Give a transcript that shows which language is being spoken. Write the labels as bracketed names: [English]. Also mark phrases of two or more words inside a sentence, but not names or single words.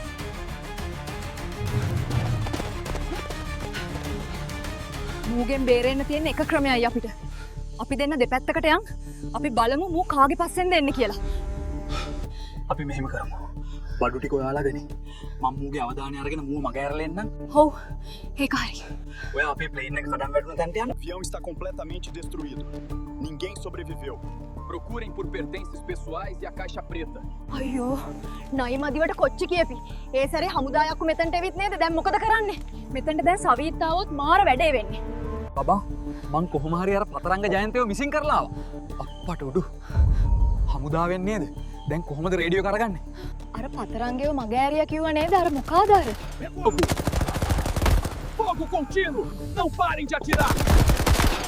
[Sinhala] මූගෙන් බේරෙන්න තියෙන එක ක්‍රමයයි අපිට. අපි දෙන්න දෙපැත්තකට යන්. අපි බලමු මූ කාගේ පස්සෙන්ද එන්නේ කියලා. අපි මෙහෙම කරමු. බඩු ටික ඔයාලා දෙනි. මම මූගේ අවධානය අරගෙන මූව මග ඇරලා එන්නම්. ඔව්. ඒක හරි. ඔයා අපේ ප්ලේන් එක කඩන් වැටුණ තැනට යන්න. [Portuguese] O avião está completamente destruído. Ninguém sobreviveu. Procurem por pertences pessoais e a caixa preta. [Sinhala] අයියෝ නයි මදිවට කොච්චි කියපි. ඒ සැරේ හමුදායක්කු මෙතනට එවිත් නේද? දැන් මොකද කරන්නේ? මෙතනට දැන් සවීත් ආවොත් මාර වැඩේ වෙන්නේ. බබා මං කොහොම හරි අර පතරංග ජයන්තයව මිසින් කරලා ආවා. අප්පට උඩු. හමුදාවෙන් නේද? දැන් කොහොමද රේඩියෝ කරගන්නේ? අර පතරංගයව මගෑරියා කිව්වා නේද? අර මොකාද අර? [Portuguese] Fogo contínuo! Não parem de atirar!